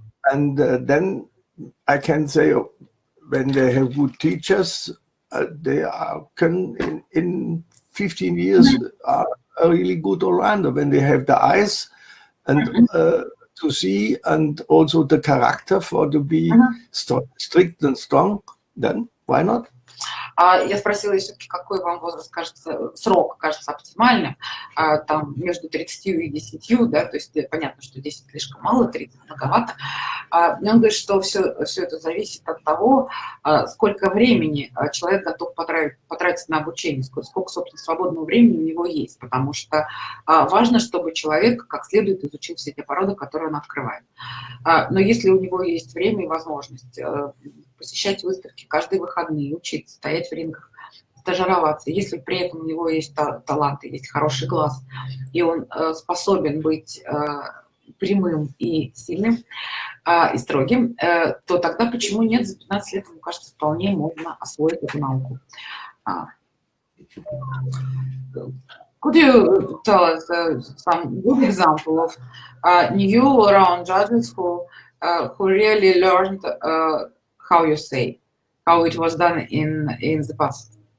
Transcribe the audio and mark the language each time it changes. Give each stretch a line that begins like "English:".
English: And then I can say, when they have good teachers, they can in 15 years are a really good all-rounder when they have the eyes and to see, and also the character for to be strict and strong. Then why not?
Russian: Я спросила все-таки, какой вам возраст кажется, срок кажется оптимальным, там между 30 и 10, да, то есть понятно, что 10 слишком мало, 30 многовато. Но он говорит, что все это зависит от того, сколько времени человек готов потратить на обучение, сколько, собственно, свободного времени у него есть, потому что важно, чтобы человек как следует изучил все те породы, которые он открывает. Но если у него есть время и возможность посещать выставки каждые выходные, учиться, стоять в рингах, стажироваться, если при этом у него есть талант, есть хороший глаз, и он способен быть прямым и сильным, и строгим, то тогда почему нет? За 15 лет, мне кажется, вполне можно освоить эту науку.
English: Could you tell us some good example of new round judges who really learned how you say, how it was done in the past?